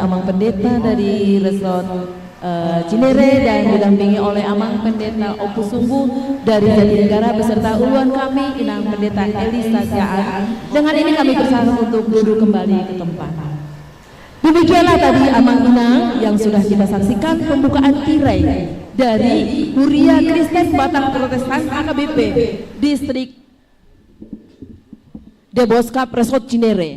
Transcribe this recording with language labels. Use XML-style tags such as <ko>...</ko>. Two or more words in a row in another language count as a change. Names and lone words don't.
<id>Amang Pendeta dari Resort Cinere dan didampingi oleh Amang Pendeta Opus Sungguh dari Jatinegara beserta uluan kami Inang Pendeta Elisa Siaan. Dengan ini kami bersama untuk duduk kembali ke tempat. Demikianlah tadi Amang Inang yang sudah kita saksikan pembukaan tirai dari Huria Kristen Batak Protestan HKBP Distrik Deboskap Resort Cinere.</id>